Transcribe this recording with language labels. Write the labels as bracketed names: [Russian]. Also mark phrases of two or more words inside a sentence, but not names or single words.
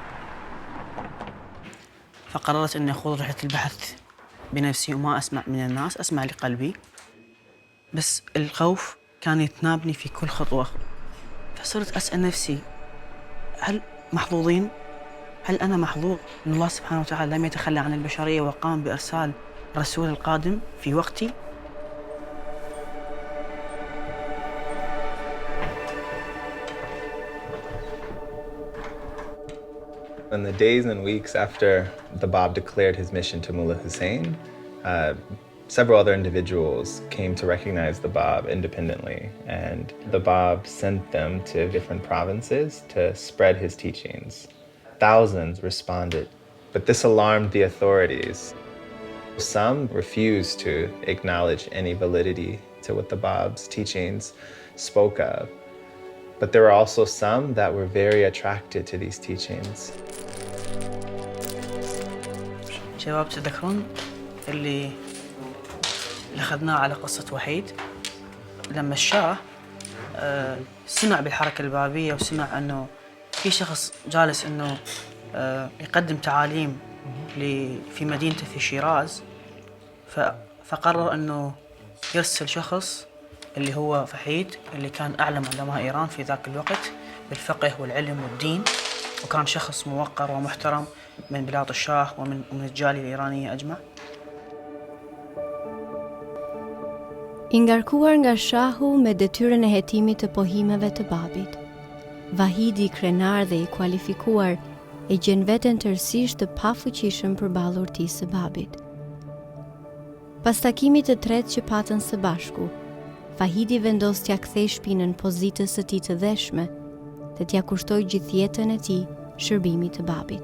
[Arabic] فقررت إني أخوض رحلة البحث بنفسي وما أسمع من الناس، أسمع لقلبي. بس الخوف كان يتنابني في كل خطوة. فصرت أسأل نفسي هل محظوظين؟ هل أنا محظوظ أن الله سبحانه وتعالى لم يتخلى عن البشرية وقام بإرسال رسول القادم في وقتي؟ [English] In the days and weeks after the Bab declared his mission to Mullah Hussein, several other individuals came to recognize the Bab independently, and the Bab sent them to different provinces to spread his teachings. Thousands responded, but this alarmed the authorities. Some refused to acknowledge any validity to what the Bab's teachings spoke of, but there were also some that were very attracted to these teachings. [Arabic] شباب تذكرون اللي أخذناه على قصة وحيد لما الشاه سمع بالحركة البابية وسمع أنه في شخص جالس أنه يقدم تعاليم في مدينته في شيراز، فقرر أنه يرسل شخص اللي هو فحيد اللي كان أعلم علماء إيران في ذاك الوقت بالفقه والعلم والدين، وكان شخص موقر ومحترم من بلاد الشاه ومن الجالية الإيرانية أجمع. [Albanian] I ngarkuar nga shahu me detyrën e hetimit të pohimeve të babit, Vahidi, krenar dhe I kualifikuar, e gjen veten tërësisht të pafuqishëm përballë urtisë së babit. Pas takimit të tretë që patën së bashku, Vahidi vendos t'ia kthej shpinën pozitës së tij të dheshme dhe t'ia kushtoi gjithë jetën e tij shërbimit të babit.